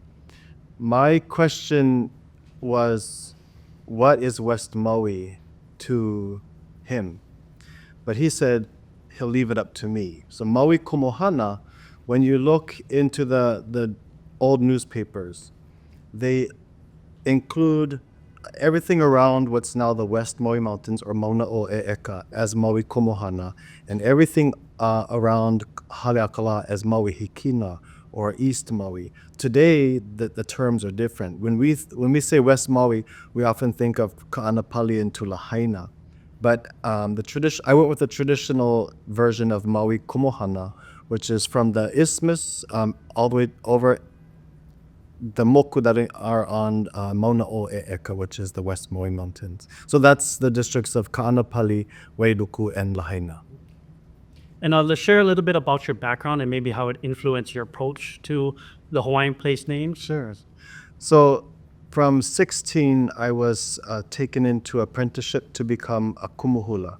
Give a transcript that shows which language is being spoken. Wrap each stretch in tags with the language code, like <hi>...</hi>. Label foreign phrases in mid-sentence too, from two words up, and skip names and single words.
<en>My question was, what is West Maui to him? But he said he'll leave it up to me. So Maui Komohana, when you look into the old newspapers, they include everything around what's now the West Maui Mountains or Mauna o ʻEʻeka as Maui Komohana, and everything around Haleakala as Maui Hikina or East Maui. Today, the terms are different. When we say West Maui, we often think of Ka'anapali into Lahaina. But I went with the traditional version of Maui Komohana, which is from the isthmus all the way over the moku that are on Mauna o ʻEʻeka, which is the West Maui Mountains. So that's the districts of Ka'anapali, Wailuku, and Lahaina. And let's share a little bit about your background and maybe how it influenced your approach to the Hawaiian place names. Sure. So from 16, I was taken into apprenticeship to become a Kumu Hula.</en>